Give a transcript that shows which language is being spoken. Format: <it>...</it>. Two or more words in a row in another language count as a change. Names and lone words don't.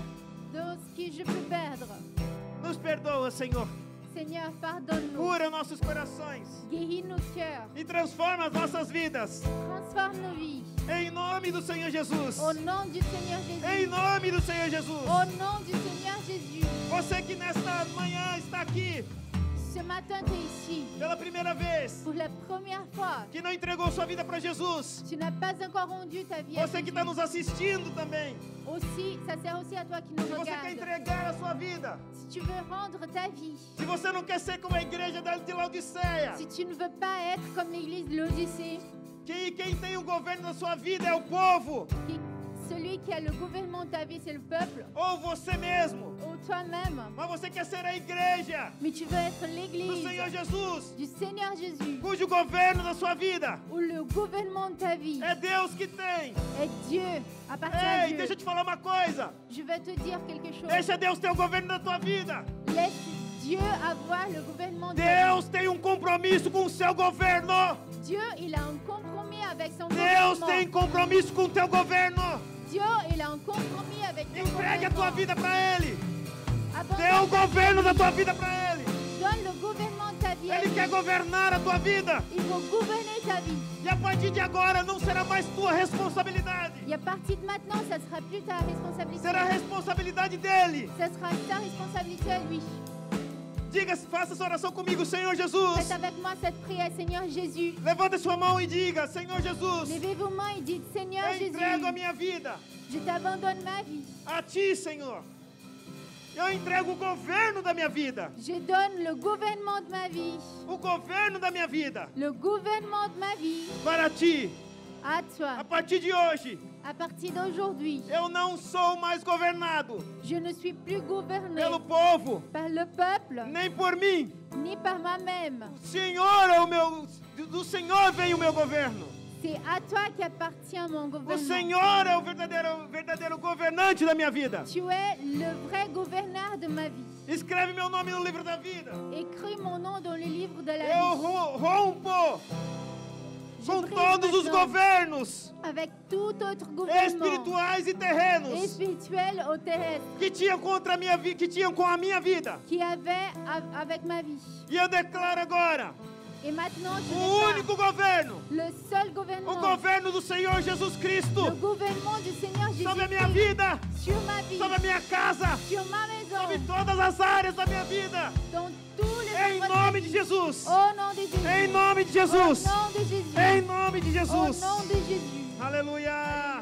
<fr>dans ce que je peux perdre.</fr> <pt>Nos perdoa, Senhor.</pt> <fr>Seigneur, pardonne-nous,</fr> <pt>Cura nossos corações</pt> <fr>guéris nos cœurs,</fr> <pt>e transforma as nossas vidas.</pt> <fr>transforme nos vies.</fr> <pt>Em nome do Senhor Jesus.</pt> <fr>Au nom du Seigneur</fr> <pt>Em</pt> <fr>Jésus.</fr> <pt>nome do Senhor Jesus.</pt> <fr>Au nom du Seigneur Jésus.</fr> <pt>Você que nesta manhã está aqui</pt> <fr>Ce matin, tu es ici</fr> <pt>pela primeira vez,</pt> <fr>pour la première fois.</fr> <pt>que não entregou sua vida para Jesus.</pt> <fr>Tu n'as pas encore rendu ta vie à</fr> <pt>Você que</pt> <fr>Jésus.</fr> <pt>está nos assistindo também.</pt> <fr>Aussi, ça sert aussi à toi qui nous</fr> <pt>Se você quer</pt> <fr>regarde.</fr> <pt>entregar a sua vida.</pt> <fr>Si tu veux rendre ta vie,</fr> <pt>Se você não quer ser como a igreja de Laodiceia.</pt> <fr>si tu ne veux pas être comme l'église de l'Odyssée,</fr> <pt>Que quem tem o governo da sua vida é o povo.</pt> <fr>celui qui a le gouvernement de ta vie, c'est le peuple,</fr> <pt>Ou você mesmo.</pt> <fr>ou toi-même,</fr> <pt>Mas você quer ser a igreja</pt> <fr>mais tu veux être</fr> <pt>do</pt> <fr>l'église</fr> <pt>Senhor Jesus.</pt> <fr>du Seigneur Jésus,</fr> <pt>Cujo governo da sua vida</pt> <fr>où le gouvernement de ta vie</fr> <pt>é Deus que tem.</pt> <fr>est Dieu, appartient à</fr> <pt>Ei,</pt> <fr>Dieu.</fr> <pt>deixa eu te falar uma coisa.</pt> <fr>Je vais te dire quelque chose.</fr> <pt>Deixa Deus ter o governo da tua vida.</pt> <fr>Laisse Dieu avoir le gouvernement de ta vie.</fr> <pt>Deus tem um compromisso com o seu governo.</pt> <fr>Dieu, il a un compromis avec son</fr> <pt>Deus</pt> <fr>gouvernement.</fr> <pt>tem compromisso com o teu governo.</pt> <fr>Dieu, il a un compromis avec ton</fr> <pt>Entregue a tua</pt> <fr>gouvernement.</fr> <pt>vida para Ele. Dê o</pt> <fr>Abandonne,</fr> <pt>governo da tua vida para Ele.</pt> <fr>donne le gouvernement de ta vie à</fr> <pt>Ele</pt> <fr>lui.</fr> <pt>quer governar a tua vida.</pt> <fr>Il faut gouverner ta vie.</fr> <pt>E a partir de agora não será mais tua responsabilidade.</pt> <fr>Et à partir de maintenant, ça sera plus ta responsabilité.</fr> <pt>Será a responsabilidade dele.</pt> <fr>Ça sera ta responsabilité à lui.</fr> <pt>Diga, faça essa oração comigo, Senhor Jesus.</pt> <fr>Faites avec moi cette prière, Seigneur Jésus.</fr> <pt>Levanta sua mão e diga, Senhor Jesus,</pt> <fr>Levez vos mains et dites, Seigneur</fr> <pt>eu</pt> <fr>Jésus,</fr> <pt>entrego a minha vida</pt> <fr>je t'abandonne ma vie.</fr> <pt>a Ti, Senhor. Eu entrego o governo da minha vida.</pt> <fr>Je donne le gouvernement de ma vie.</fr> <pt>O governo da minha vida</pt> <fr>Le gouvernement de ma vie</fr> <pt>para Ti.</pt> <fr>à</fr> <pt>A</pt> <fr>toi.</fr> <pt>partir de hoje,</pt> <fr>À partir d'aujourd'hui,</fr> <pt>eu não sou mais governado</pt> <fr>je ne suis plus gouverné</fr> <pt>pelo povo,</pt> <fr>par le peuple,</fr> <pt>nem por mim.</pt> <fr>ni par moi-même.</fr> <pt>O Senhor é o meu, do Senhor vem o meu governo.</pt> <fr>C'est à toi qu'appartient mon</fr> <pt>O</pt> <fr>gouvernement.</fr> <pt>Senhor é o verdadeiro governante da minha vida.</pt> <fr>Tu es le vrai gouverneur de ma vie.</fr> <pt>Escreve meu nome no livro da vida.</pt> <fr>Écris mon nom dans le livre de la</fr> <pt>Eu</pt> <fr>vie.</fr> <pt>rompo</pt> <fr>Je</fr> <pt>com</pt> <fr>brise</fr> <pt>todos os</pt> <fr>maintenant</fr> <pt>governos</pt> <fr>avec tout autre gouvernement</fr> <pt>espirituais e terrenos</pt> <fr>et spirituel ou terrestre</fr> <pt>que tinham contra a minha vida, que tinham com a minha vida.</pt> <fr>qui avait avec ma vie.</fr> <pt>E eu declaro agora</pt> <fr>Et maintenant, je</fr> <pt>o</pt> <fr>déclare</fr> <pt>único governo,</pt> <fr>le seul</fr> <pt>o</pt> <fr>gouvernement,</fr> <pt>governo do Senhor Jesus</pt> <fr>le</fr> <pt>Cristo</pt> <fr>gouvernement du Seigneur</fr> <pt>sobre a minha</pt> <fr>Jésus</fr> <pt>vida,</pt> <fr>sur ma vie,</fr> <pt>sobre a minha casa,</pt> <fr>sur ma</fr> <pt>sobre</pt> <fr>maison,</fr> <pt>todas as áreas da minha vida.</pt> <fr>dans tous les</fr> <pt>Em</pt> <fr>endroits de</fr> <pt>nome</pt> <fr>ma</fr> <pt>de</pt> <fr>vie.</fr> <pt>Jesus.</pt> <fr>Au nom de Jésus.</fr> <pt>Em nome de</pt> <fr>Au</fr> <pt>Jesus.</pt> <fr>nom de Jésus.</fr> <pt>Em nome de</pt> <fr>Au</fr> <pt>Jesus.</pt> <fr>nom de Jésus.</fr> <pt>Aleluia.</pt>